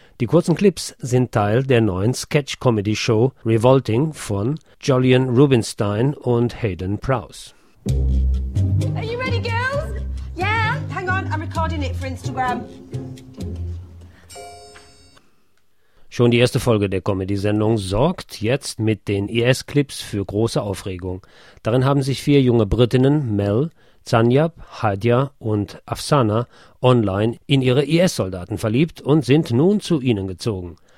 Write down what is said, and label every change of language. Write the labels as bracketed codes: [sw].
[de] Die kurzen Clips sind Teil der neuen Sketch-Comedy-Show Revolting von Jolyon Rubinstein und Hayden Prowse. [en] Are you ready, girls? Yeah, hang on, I'm recording it for Instagram. [de] Schon die erste Folge der Comedy-Sendung sorgt jetzt mit den IS-Clips für große Aufregung. Darin haben sich vier junge Britinnen, Mel, Zanyab, Hadia und Afsana, online in ihre IS-Soldaten verliebt und sind nun zu ihnen gezogen.